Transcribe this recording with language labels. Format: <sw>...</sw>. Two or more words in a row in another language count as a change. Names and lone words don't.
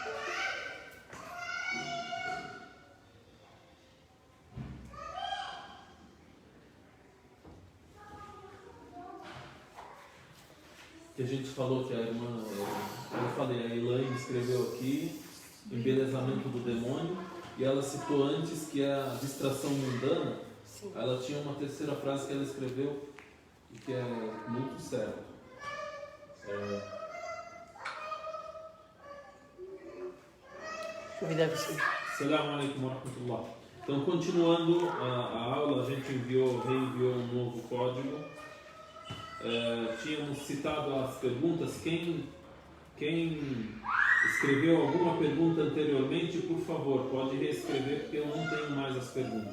<pt>Que a gente falou que a irmã, eu falei, a Elaine escreveu aqui, embelezamento do demônio, e ela citou antes que a distração mundana, ela tinha uma terceira frase que ela escreveu e que é muito certo.</pt> <ar>السلام عليكم ورحمة الله.</ar> <pt>Então, continuando a aula, a gente reenviou um novo código. Tínhamos citado as perguntas. Quem escreveu alguma pergunta anteriormente, por favor, pode reescrever, porque eu não tenho mais as perguntas.</pt>